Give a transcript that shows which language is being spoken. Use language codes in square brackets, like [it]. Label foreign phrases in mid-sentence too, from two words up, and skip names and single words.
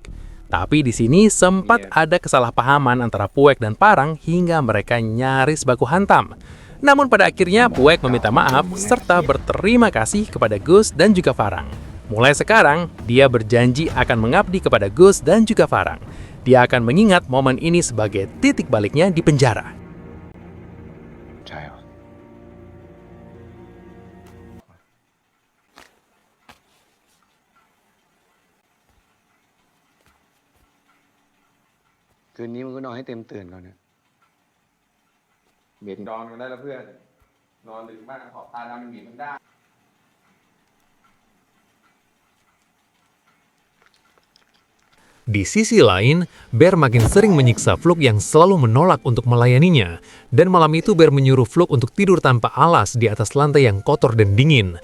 [id] Tapi di sini sempat ada kesalahpahaman antara Puek dan Parang hingga mereka nyaris baku hantam. Namun pada akhirnya Puek meminta maaf serta berterima kasih kepada Gus dan juga Farang. Mulai sekarang, dia berjanji akan mengabdi kepada Gus dan juga Farang. Dia akan mengingat momen ini sebagai titik baliknya di penjara. [th] คืนนี้มึงก็นอนให้เต็มตื่นก่อนนะเบียดนอนกันได้แล้วเพื่อนนอนดึกมากขอบตาดำมันบีบมันได้ [id] Di sisi lain, Bear makin sering menyiksa Fluk yang selalu menolak untuk melayaninya. Dan malam itu Bear menyuruh Fluk untuk tidur tanpa alas di atas lantai yang kotor dan dingin.